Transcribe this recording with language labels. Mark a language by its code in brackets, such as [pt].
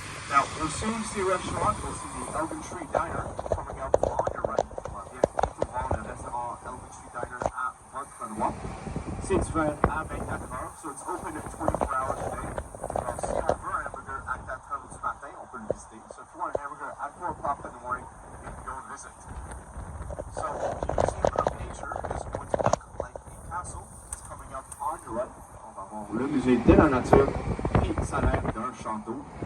[en] Now, we'll soon see a restaurant. We'll see the Elgin Street Diner coming up on your right. [fr] Bienvenue tout le monde au restaurant Elgin Street Diner à votre droite. C'est ouvert à 24 heures, [en] so it's open 24 hours a day. [fr] Alors, si on veut un hamburger à 4 heures du matin, on peut le visiter. [en] So if you want a hamburger at 4 o'clock in the morning, you can go and visit. So, the Museum of Nature is going to look like a castle. It's coming up on your right. [fr] On va voir le musée de la nature et ça a l'air d'un château.